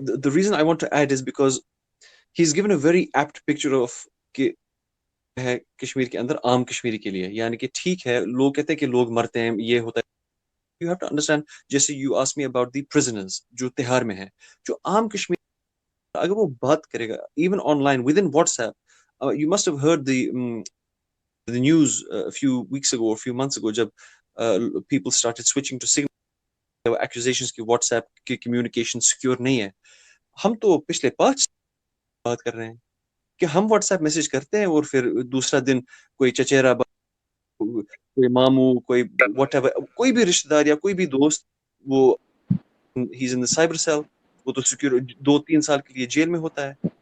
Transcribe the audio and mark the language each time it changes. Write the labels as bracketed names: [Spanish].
[English] the reason I want to add is because he's given a very apt picture of [Urdu] کہ ہے کشمیر کے اندر عام کشمیری کے لیے, یعنی کہ ٹھیک ہے لوگ کہتے ہیں کہ لوگ مرتے ہیں, یہ ہوتا ہے. [English] You have to understand, جیسے you asked me about the prisoners [Urdu] جو تہار میں ہیں, جو عام کشمیر اگر وہ بات کرے گا [English] even online within WhatsApp, you must have heard the news a few weeks ago or a few months ago جب people started switching to Signal. There were accusations کہ WhatsApp کی communication secure نہیں ہے. [Urdu] ہم تو پچھلے 5 بات کر رہے ہیں کہ ہم واٹس ایپ میسج کرتے ہیں اور پھر دوسرا دن کوئی چچیرا, کوئی ماموں, کوئی واٹ ایور, کوئی بھی رشتہ دار یا کوئی بھی دوست, وہ [English] ہی is in the cyber cell, [Urdu] وہ تو سیکیور 2-3 سال کے لیے جیل میں ہوتا ہے.